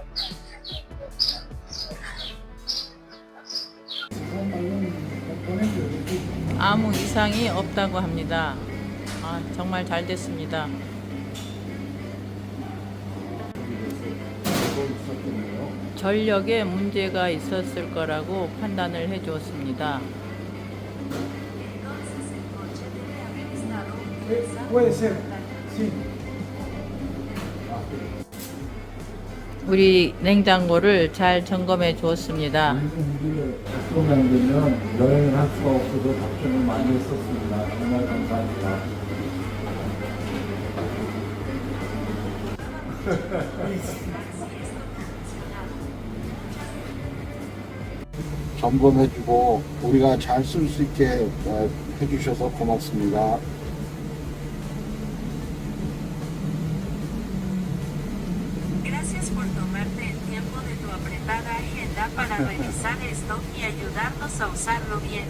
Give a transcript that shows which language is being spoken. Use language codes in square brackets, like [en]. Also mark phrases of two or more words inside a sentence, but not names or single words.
[ko] 아무 이상이 없다고 합니다. 정말 잘 됐습니다. 전력에 문제가 있었을 거라고 판단을 해 주었습니다. [es] Puede ser, sí. [ko] 우리 냉장고를 잘 점검해 주었습니다. 작동이 안 되면 여행을 할 수가 없어서 답변을 많이 했었습니다. 정말 감사합니다. 점검해주고 우리가 잘 쓸 수 있게 해주셔서 고맙습니다. [es] Gracias por tomarte el tiempo de tu apretada agenda para revisar esto y ayudarnos a usarlo bien.